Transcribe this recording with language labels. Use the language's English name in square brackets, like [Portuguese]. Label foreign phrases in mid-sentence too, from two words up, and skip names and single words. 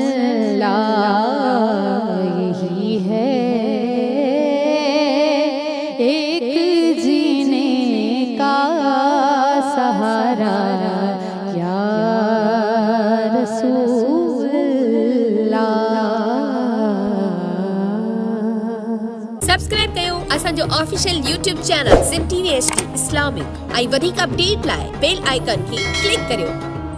[Urdu] اللہ یہی ہے ایک جینے کا سہارا یا رسول اللہ [Sindhi] سبسڪرائب कयो असांजो [English] official YouTube channel [Sindhi] सिंध TV HD इस्लामिक ऐं वधीक अपडेट लाइ [English] bell icon [Sindhi] खे क्लिक करियो।